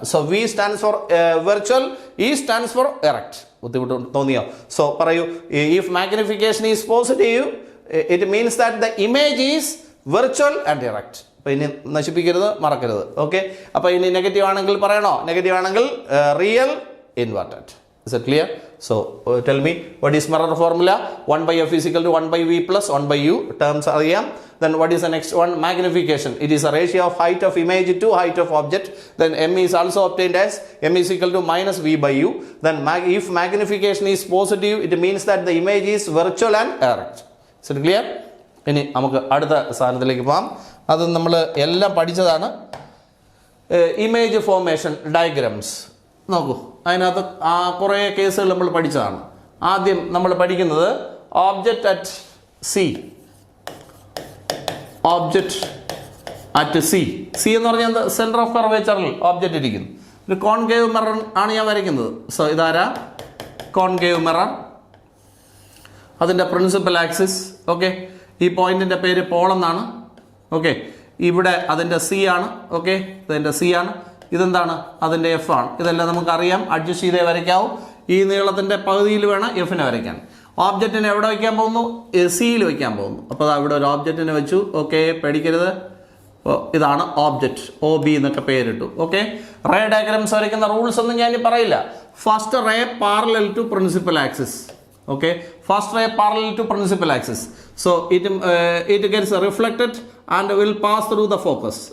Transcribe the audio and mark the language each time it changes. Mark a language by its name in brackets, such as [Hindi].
[English] So V stands for virtual, E stands for erect. [Malayalam] ബുദ്ധിമുട്ട് തോന്നിയോ? So പറയൂ, [English] If magnification is positive, it means that the image is virtual and erect. [Malayalam] അപ്പോൾ ഇനി നശിപ്പിക്കരുത്, മറക്കരുത്. Okay. അപ്പോൾ ഇനി നെഗറ്റീവ് ആണെങ്കിൽ പറയണോ? നെഗറ്റീവ് ആണെങ്കിൽ real, inverted. [English] Is it clear? So tell me, what is mirror formula? 1/f is equal to 1/v plus 1/u. Terms അറിയാം. Then what is the next one? Magnification. It is a ratio of height of image to height of object. Then m is also obtained as m is equal to minus v/u. Then if magnification is positive, it means that the image is virtual and erect. Is it clear? [Malayalam] ഇനി നമുക്ക് അടുത്ത സാധനത്തിലേക്ക് പോകാം. അത് നമ്മൾ എല്ലാം പഠിച്ചതാണ്. Image formation diagrams നോക്കൂ. അതിനകത്ത് കുറേ കേസുകൾ നമ്മൾ പഠിച്ചതാണ്. ആദ്യം നമ്മൾ പഠിക്കുന്നത് object at C. Object at C. C എന്ന് പറഞ്ഞാൽ എന്താ? സെൻറ്റർ ഓഫ് കർവേച്ചറിൽ ഓബ്ജക്റ്റ് ഇരിക്കുന്നു. ഒരു കോൺകേവ് മിറർ ആണ് ഞാൻ വരയ്ക്കുന്നത്. സോ ഇതാരാ? Concave mirror. അതിൻ്റെ പ്രിൻസിപ്പൽ ആക്സിസ്. ഓക്കെ. ഈ പോയിന്റിൻ്റെ പേര് പോൾ എന്നാണ്. ഓക്കെ. ഇവിടെ അതിൻ്റെ സി ആണ്. ഓക്കെ. ഇതിൻ്റെ സി ആണ്. ഇതെന്താണ്? അതിൻ്റെ എഫ് ആണ്. ഇതെല്ലാം നമുക്കറിയാം. അഡ്ജസ്റ്റ് ചെയ്തേ വരയ്ക്കാവും. ഈ നീളത്തിൻ്റെ പകുതിയിൽ വേണം എഫിനെ വരയ്ക്കാൻ. ഓബ്ജക്റ്റിനെ എവിടെ വയ്ക്കാൻ പോകുന്നു? സിയിൽ വയ്ക്കാൻ പോകുന്നു. അപ്പോൾ ഇവിടെ ഒരു ഓബ്ജക്റ്റിനെ വെച്ചു. ഓക്കെ. പേടിക്കരുത്. ഇതാണ് ഓബ്ജക്റ്റ്. OB എന്നൊക്കെ പേരിട്ടു. ഓക്കെ. റേ ഡയഗ്രാംസ് വരയ്ക്കുന്ന റൂൾസ് ഒന്നും ഞാൻ പറയില്ല. [English] First ray parallel to principal axis. Okay, first ray parallel to principal axis, so it gets reflected and will pass through the focus.